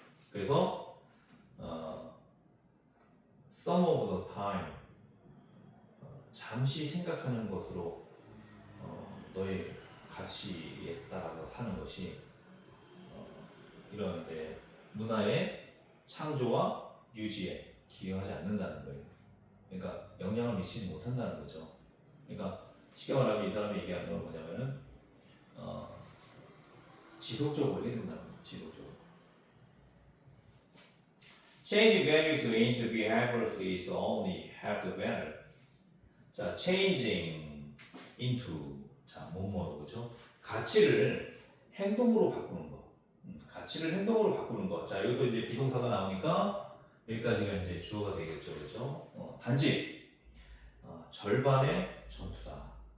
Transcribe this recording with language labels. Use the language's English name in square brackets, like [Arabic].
[Korean] 그래서 [English] some of the time [Korean] 잠시 생각하는 것으로 너의 가치에 따라서 사는 것이 이런 문화의 창조와 유지에 기여하지 않는다는 거예요. 그러니까 영향을 미치지 못한다는 거죠. 그러니까 쉽게 말하면 이 사람이 얘기하는 건 뭐냐면은 지속적으로 해야 된다는 거예요. 지속적으로. [English] Change values into behaviors is only have the value. [Korean] 자, [English] changing into. [Korean] 자, 뭐뭐로 그죠? 가치를 행동으로 바꾸는 거. 가치를 행동으로 바꾸는 거. 자, 이것도 이제 비동사가 나오니까 여기까지가 이제 주어가 되겠죠, 그렇죠? 단지 절반의 전투다.